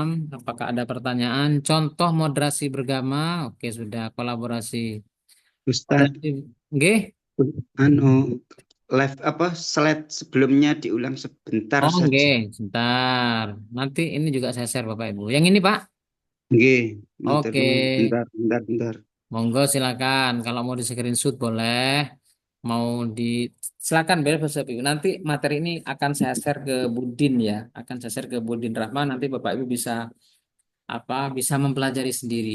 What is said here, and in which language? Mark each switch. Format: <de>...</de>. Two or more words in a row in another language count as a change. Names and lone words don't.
<id>Apakah ada pertanyaan? Contoh moderasi beragama. Oke, sudah kolaborasi. Ustaz,</id> <jv>Nggih.</jv> <id>anu live apa slide sebelumnya diulang sebentar Oh, saja. nggih, sebentar. Nanti ini juga saya share Bapak Ibu. Yang ini, Pak.</id> <jv>Nggih, matur</jv> <id>Oke.</id> <jv>nuwun. Bentar.</jv> <id>Monggo silakan. Kalau mau di screenshot boleh. Mau di silakan bebas Bapak Ibu. Nanti materi ini akan saya share ke Budin ya. Akan saya share ke Budin Rahman. Nanti Bapak Ibu bisa bisa mempelajari sendiri.</id>